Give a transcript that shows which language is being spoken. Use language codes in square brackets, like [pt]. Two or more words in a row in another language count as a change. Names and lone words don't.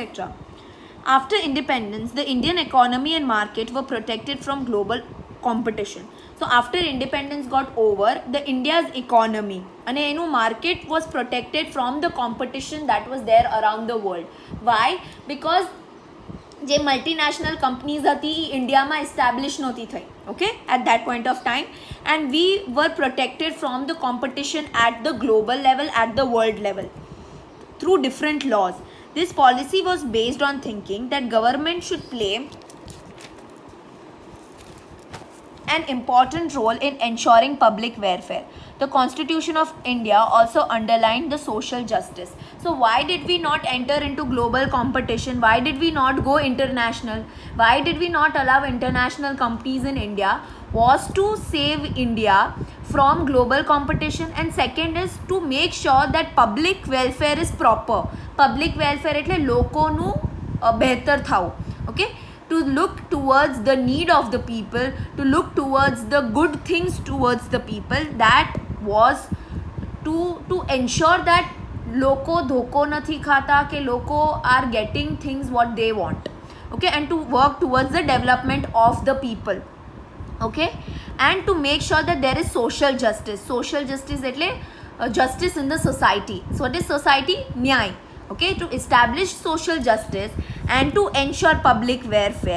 [en] After independence, the Indian economy and market were protected from global competition. So after independence got over, the India's economy and enu market was protected from the competition that was there around the world. Why? Because [gu] જે મલ્ટીનેશનલ કંપનીઝ હતી એ ઇન્ડિયામાં એસ્ટાબ્લિશ નહોતી થઈ, [en] okay, at that point of time, and we were protected from the competition at the global level, at the world level, through different laws. This policy was based on thinking that government should play an important role in ensuring public welfare. The Constitution of India also underlined the social justice. So why did we not enter into global competition? Why did we not go international? Why did we not allow international companies in India? Was to save India from global competition, and second is to make sure that public welfare is proper. Public welfare [gu] એટલે લોકોનું બહેતર થાવું, [en] okay, to look towards the need of the people, to look towards the good things towards the people. That was to ensure that [gu] લોકો ધોકો નથી ખાતા, કે લોકો [en] are getting things what they want, okay, and to work towards the development of the people, okay, and to make sure that there is social justice. Social justice એટલે justice in the society. So what is society? ન્યાય, okay, to establish social justice and to ensure public welfare.